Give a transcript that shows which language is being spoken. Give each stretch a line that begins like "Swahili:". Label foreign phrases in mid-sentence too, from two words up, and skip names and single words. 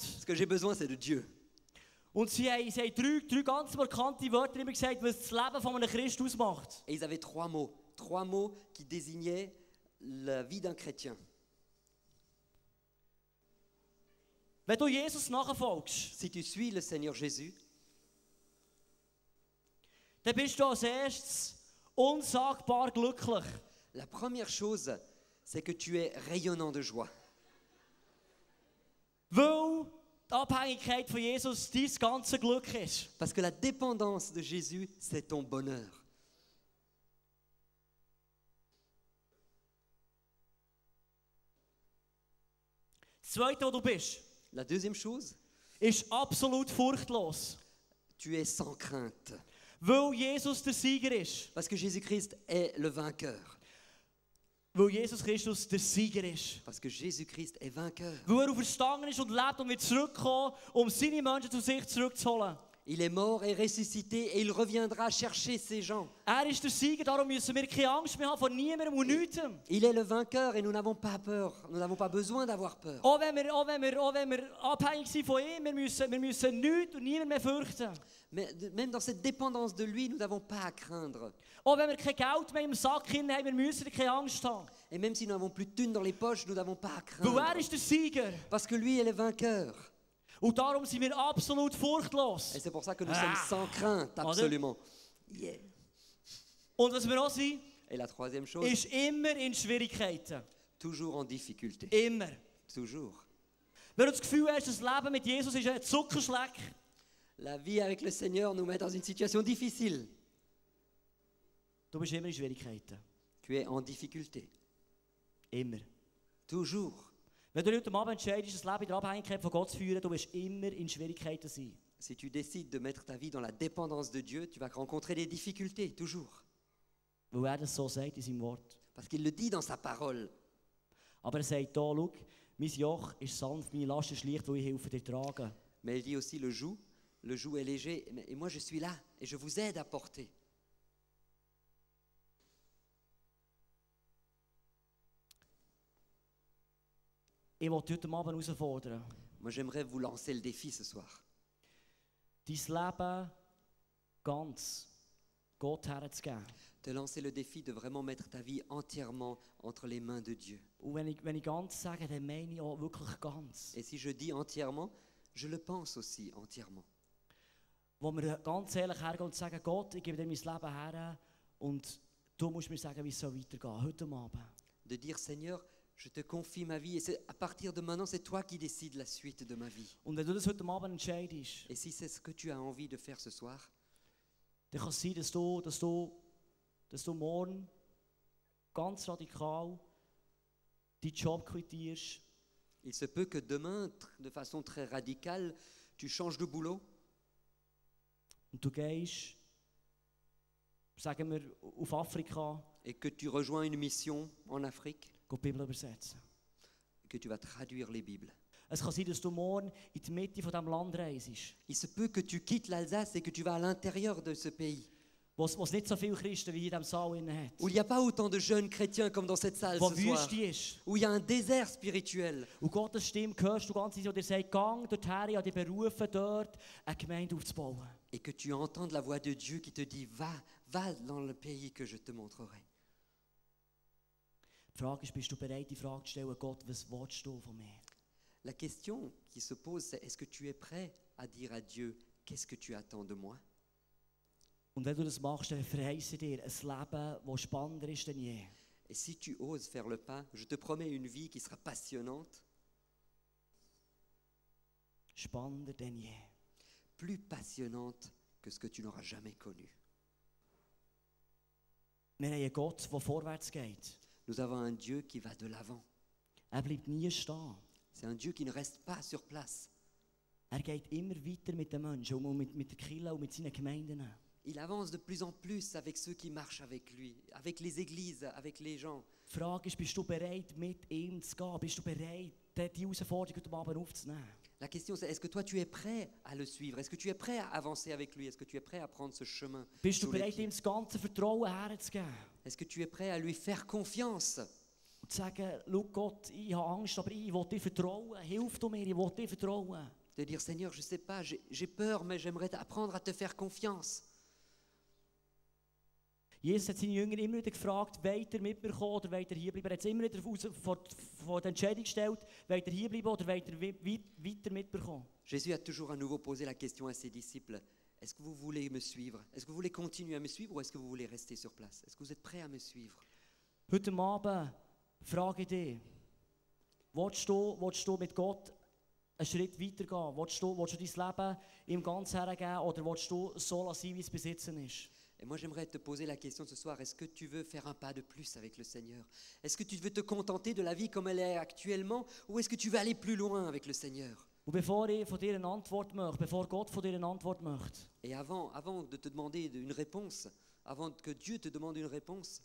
French: Ce que j'ai besoin, c'est de Dieu.
German: Und sie haben 3 ganz markante Wörter immer gesagt, was das Leben von einem Christ ausmacht.
French: Et ils avaient 3 mots qui désignaient la vie d'un chrétien.
German: Wenn du Jesus nachfolgst,
French: si tu suis le Seigneur Jésus,
German: dann bist du als erstes unsagbar glücklich.
French: La première chose, c'est que tu es rayonnant de joie.
German: Weil die Abhängigkeit von Jesus dein ganze Glück ist.
French: Parce que la dépendance de Jésus, c'est ton bonheur.
German: Das Zweite, was du bist,
French: la deuxième chose,
German: ist absolut furchtlos.
French: Tu es sans crainte.
German: Weil Jesus der Sieger ist.
French: Parce que Jésus-Christ est le vainqueur.
German: Weil Jesus Christus der Sieger ist.
French: Parce que Jésus-Christ est vainqueur.
German: Weil auferstanden ist und lebt und wird zurückkommen, seine Menschen zu sich zurückzuholen.
French: Il est mort et ressuscité et il reviendra chercher ses gens.
German: Ist der Sieger, darum müssen wir keine Angst mehr haben vor niemandem und nichts.
French: Il est le vainqueur et nous n'avons pas peur. Nous n'avons pas besoin d'avoir peur.
German: Auch wenn wir abhängig sind von ihm, wir müssen nichts und niemand mehr fürchten.
French: Mais même dans cette dépendance de lui, nous n'avons pas à craindre.
German: Auch wenn wir kein Geld mehr im Sack haben, wir müssen keine Angst haben.
French: Et même si nous n'avons plus de thunes dans les poches, nous n'avons pas à
German: Weil
French: craindre.
German: ist der Sieger.
French: Parce que lui est le vainqueur.
German: Und darum sind wir absolut furchtlos.
French: Et c'est pour ça que nous sommes sans crainte, absolument. Yeah.
German: Und was wir auch sind,
French: Et la troisième chose,
German: ist immer in Schwierigkeiten.
French: toujours en difficulté.
German: Immer.
French: Toujours.
German: Wenn du das Gefühl hast, das Leben mit Jesus ist ein Zuckerschleck,
French: La vie avec le Seigneur nous met dans une situation difficile.
German: du bist immer in Schwierigkeiten.
French: Tu es en difficulté.
German: Immer.
French: Toujours.
German: Wenn du heute Abend entscheidest, das Leben in der Abhängigkeit von Gott zu führen, du wirst immer in Schwierigkeiten sein.
French: Si tu décides de mettre ta vie dans la dépendance de Dieu, tu vas rencontrer des difficultés, toujours.
German: Weil das so sagt in seinem Wort.
French: Parce qu'il le dit dans sa parole.
German: Aber sagt hier, schau, mein Joch ist sanft, meine Last ist leicht, weil ich helfe dir tragen.
French: Mais il dit aussi le joug est léger, et moi je suis là, et je vous aide à porter.
German: Ich will dich heute Abend herausfordern.
French: Moi j'aimerais vous lancer le défi ce soir.
German: Dein Leben ganz Gott herzugeben.
French: Te lancer le défi de vraiment mettre ta vie entièrement entre les mains de Dieu.
German: Und wenn ich ganz sage, dann meine ich auch wirklich ganz.
French: Et si je dis entièrement, je le pense aussi entièrement.
German: Wo wir ganz ehrlich hergehen und sagen, Gott, ich gebe dir mein Leben her und du musst mir sagen, wie es weitergehen soll, heute Abend.
French: De dire, Seigneur, je te confie ma vie, et c'est à partir de maintenant, c'est toi qui décides la suite de ma vie.
German: Und wenn du das heute Abend entscheidest,
French: Et si c'est ce que tu as envie de faire ce soir,
German: dann kann es sein, dass du morgen ganz radikal deinen Job quittierst.
French: il se peut que demain, de façon très radicale, tu changes de boulot
German: Und du gehst, sagen wir, auf Afrika,
French: et que tu rejoins une mission en Afrique,
German: die Bibel übersetzen.
French: que tu vas traduire les Bibles.
German: Es kann sein, dass du morgen in die Mitte von diesem Land reist,
French: Il se peut que tu quittes l'Alsace et que tu vas à l'intérieur de ce pays,
German: wo es nicht so viele Christen wie in diesem Saal hat.
French: où il n'y a pas autant de jeunes chrétiens comme dans cette salle
German: Wo
French: ce soir,
German: Wüste ist.
French: où il y a un désert spirituel.
German: Und Gottes Stimme hörst du ganz easy, und er sagt, gang dorthin, ich habe dich berufen, dort eine Gemeinde aufzubauen.
French: Et que tu entends la voix de Dieu qui te dit, va dans le pays que je te montrerai.
German: Die Frage ist, bist du bereit, die Frage zu stellen, Gott, was willst du von mir?
French: La question qui se pose, c'est est-ce que tu es prêt à dire à Dieu, qu'est-ce que tu attends de moi?
German: Und wenn du das machst, dann verheiße ich dir ein Leben, das spannender ist denn je.
French: Et si tu oses faire le pas, je te promets une vie qui sera passionnante,
German: Spannender denn je.
French: plus passionnante que ce que tu n'auras jamais connu.
German: Wir haben einen Gott, der vorwärts geht.
French: Nous avons un Dieu qui va de l'avant.
German: Er bleibt nie stehen.
French: C'est un Dieu qui ne reste pas sur place.
German: Er geht immer weiter mit den Menschen und mit der Kirche und mit seinen Gemeinden.
French: Il avance de plus en plus avec ceux qui marchent avec lui, avec les églises, avec les gens.
German: Die Frage ist, bist du bereit, mit ihm zu gehen? Bist du bereit, die Herausforderung heute Abend aufzunehmen?
French: La question c'est, est-ce que toi tu es prêt à le suivre? Est-ce que tu es prêt à avancer avec lui? Est-ce que tu es prêt à prendre ce chemin?
German: Bist du
French: sous les
German: bereit,
French: pieds?
German: ihm das ganze Vertrauen herzugeben?
French: Est-ce que tu es prêt à lui faire confiance?
German: Und zu sagen, schau Gott, ich habe Angst, aber ich will dir vertrauen. Hilf du mir, ich will dir vertrauen.
French: De dire, Seigneur, je sais pas, j'ai peur, mais j'aimerais apprendre à te faire confiance.
German: Jesus hat seine Jünger immer wieder gefragt, wollt ihr mit mir kommen oder wollt ihr hier bleiben? Er hat es immer wieder vor die Entscheidung gestellt, wollt ihr hier bleiben oder wollt ihr weiter mit mir kommen?
French: Jésus a toujours à nouveau posé la question à ses disciples, est-ce que vous voulez me suivre? Est-ce que vous voulez continuer à me suivre ou est-ce que vous voulez rester sur place? Est-ce que vous êtes prêts à me suivre?
German: Heute Abend frage ich dich, willst du mit Gott einen Schritt weitergehen? Willst du dein Leben ihm ganz hergeben oder willst du so lassen, wie es bis jetzt ist?
French: Et moi j'aimerais te poser la question ce soir, est-ce que tu veux faire un pas de plus avec le Seigneur? Est-ce que tu veux te contenter de la vie comme elle est actuellement ou est-ce que tu veux aller plus loin avec le Seigneur?
German: Und bevor ich von dir eine Antwort möchte, bevor Gott von dir eine Antwort möchte,
French: Et avant de te demander une réponse, avant que Dieu te demande une réponse,